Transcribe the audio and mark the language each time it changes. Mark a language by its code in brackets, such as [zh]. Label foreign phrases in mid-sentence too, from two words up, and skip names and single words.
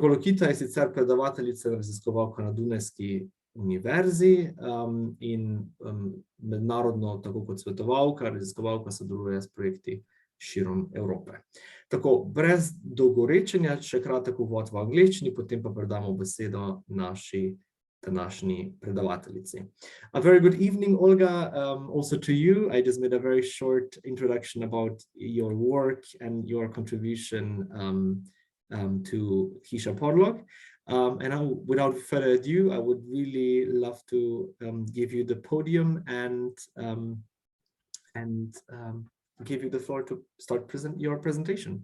[sl] Kolokytha je sicer predavateljica in raziskovalka na Dunajski univerzi in mednarodno, tako kot svetovalka, raziskovalka sodeluje s projekti širom Evrope. Tako, brez dolgorečenja, še kratek uvod v angleščini, potem pa predamo besedo naši današnji predavateljici. [en] A very good evening, Olga, also to you. I just made a very short introduction about your work and your contribution to Hiša Podlog. And without further ado, I would really love to give you the podium and give you the floor to start your presentation.